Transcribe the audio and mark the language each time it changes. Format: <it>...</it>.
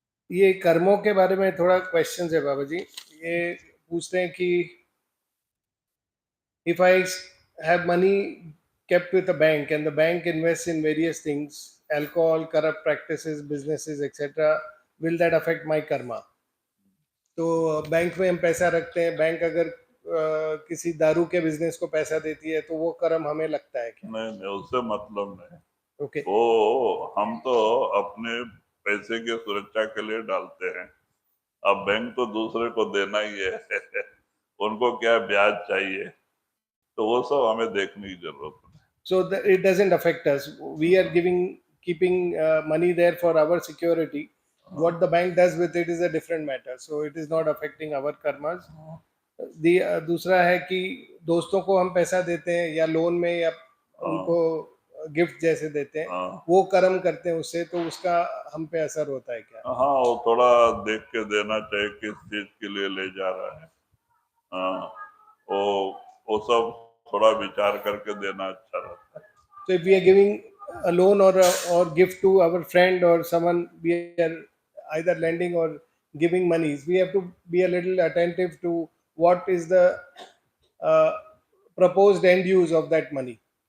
<hi>ये कर्मों के बारे में थोड़ा क्वेश्चन है बाबा जी. ये पूछते हैं कि</hi> <en>if I have money kept with a bank and the bank invests in various things, alcohol, corrupt practices, businesses, etc., will that affect my karma?</en> <hi>तो बैंक में हम पैसा रखते हैं, बैंक अगर किसी दारू के बिजनेस को पैसा देती है तो वो कर्म हमें लगता है क्या? नहीं, उससे मतलब नहीं. ओके. वो हम तो अपने पैसे की सुरक्षा के लिए डालते हैं. अब बैंक तो दूसरे को देना ही है. उनको क्या ब्याज चाहिए, तो वो सब हमें देखने की जरूरत है.</hi> <en>So it doesn't affect us. We are keeping money there for our security. What the bank does with it is a different matter. So it is not affecting our karmas.</en> <hi>दूसरा है कि दोस्तों को हम पैसा देते हैं या लोन में, या उनको गिफ्ट जैसे देते हैं, हाँ वो कर्म करते हैं उससे, तो उसका हम पे असर होता है क्या? हाँ, वो थोड़ा देख के देना चाहिए किस चीज के लिए ले जा रहा है। हाँ, वो वो सब थोड़ा विचार करके देना अच्छा रहता है।</hi> <en>So if we are giving a loan or gift to our friend or someone, we are either lending or giving monies, we have to be a little attentive to what is the uh, proposed end use of that money.</en>